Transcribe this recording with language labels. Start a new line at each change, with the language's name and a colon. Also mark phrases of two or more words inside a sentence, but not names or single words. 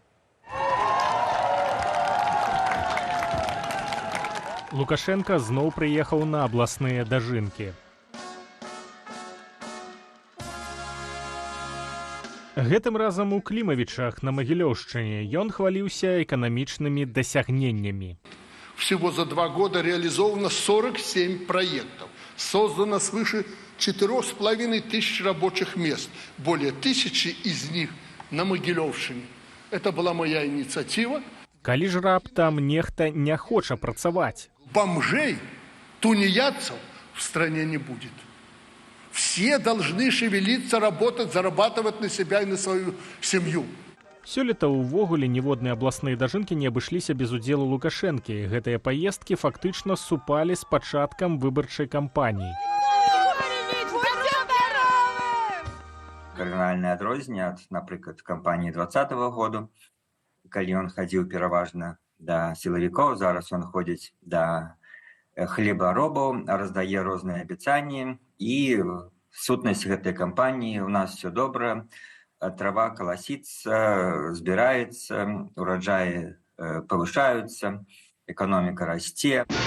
Belarusian: Лукашенко зноў прыехаў на абласныя дажынкі. Гэтым разам у Клімавічах на Магілёўшчыне ён хваліўся эканамічнымі дасягненнямі.
Russian: Всего за 2 года реализовано 47 проектов. Создано свыше 4,5 тысяч рабочих мест. Более 1000 из них на Могилевщине. Это была моя инициатива.
Belarusian: Калі ж раптам нехта не хоча працаваць?
Russian: Бомжей, тунеядцев в стране не будет. Все должны шевелиться, работать, зарабатывать на себя и на свою семью.
Belarusian: Сёлета ўвогуле ніводныя абласныя дажынкі не абышліся без удзелу Лукашэнкі. Гэтыя паездкі фактычна супалі з пачаткам выбарчай кампаніі. Кардынальнае адрозненне ад, напрыклад, кампаніі 2020 года, калі ён хадзіў пераважна да сілавікоў, зараз ён ходзіць да хлебаробаў, раздае розныя абяцанні, і сутнасць гэтай кампаніі: у нас все добра, трава каласіцца, збіраецца, ураджаі павышаюцца, эканоміка расце.